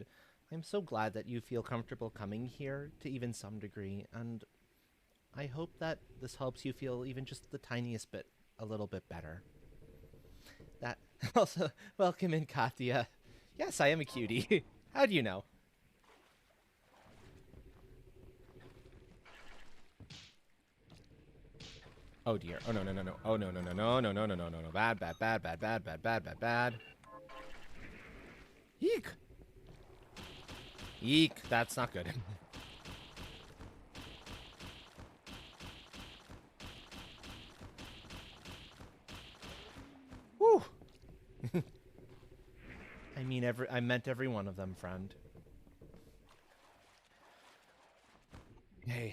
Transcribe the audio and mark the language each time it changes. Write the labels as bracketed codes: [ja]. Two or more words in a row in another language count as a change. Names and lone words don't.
[en] I'm so glad that you feel comfortable coming here to even some degree, and I hope that this helps you feel even just the tiniest bit a little bit better. That also, welcome in, Katya. Yes, I am a cutie. How do you know? Oh dear. Oh no no no no. Oh no no no no no no no no no no. Bad bad bad bad bad bad bad bad bad. Eek. Eek. That's not good. Woo. I meant every one of them, friend. Hey.